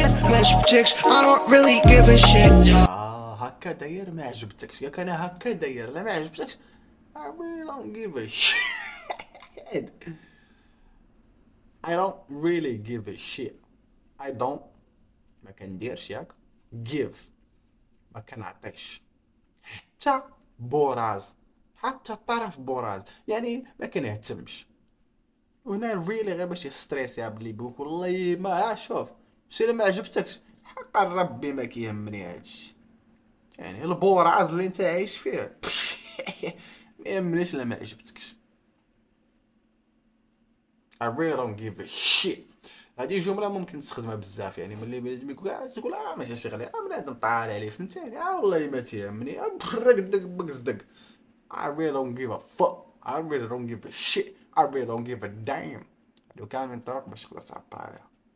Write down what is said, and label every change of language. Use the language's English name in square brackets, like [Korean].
[Arabic] ما جبتكش [English] I don't really give a shit. [Arabic] هكا داير ما عجبتكش ياك انا هكا داير لا ما عجبتكش [English] I really don't give a shit. I don't really give a shit. [Arabic] I don't ما كنديرش ياك give ما كنعطيش حتى بوراز حتى طرف بوراز يعني ما كنهتمش. وهنا ريلي غير باش يستريسي بلي بوك والله ما شوف شي اللي ما عجبتكش حق ربي ما كيهمني هادشي يعني البوراز اللي انت عايش فيه. ما يهمنيش لا ما عجبتكش. [English] I really don't give a shit. [Arabic] هذه جمله ممكن تستخدمها بزاف يعني ملي بنادم يقول تقول ماشي شغلي بنادم طالع عليه فهمتيني والله ما تيهمني برك دك بكزدك. [English] I really don't give a fuck. I really don't give a shit. I really don't give a damn. [Arabic] لو كان من طرق باش تقدر تعبر عليها.